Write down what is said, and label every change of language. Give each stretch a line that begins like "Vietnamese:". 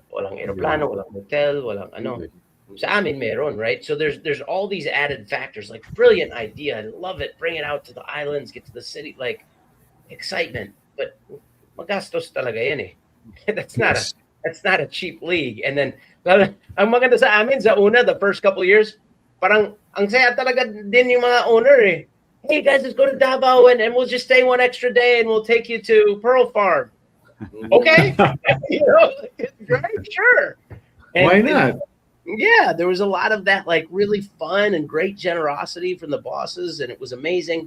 Filipino: Walang aeroplano, walang hotel, walang ano. Sa amin meron,
English: right? So there's all these added factors, like brilliant idea, I love it, bring it out to the islands, get to the city, like excitement. But
Filipino: magastos talaga yan eh.
English: That's not a cheap league.
Filipino: And then ang maganda sa amin sa una,
English: the first couple of years,
Filipino: parang ang saya talaga din yung mga owner eh.
English: Hey guys, let's go to Davao and we'll just stay one extra day and we'll take you to Pearl Farm. Okay? You know, right? Sure. And, why not? Yeah, there was a lot of that, like really fun and great generosity from the bosses, and it was amazing.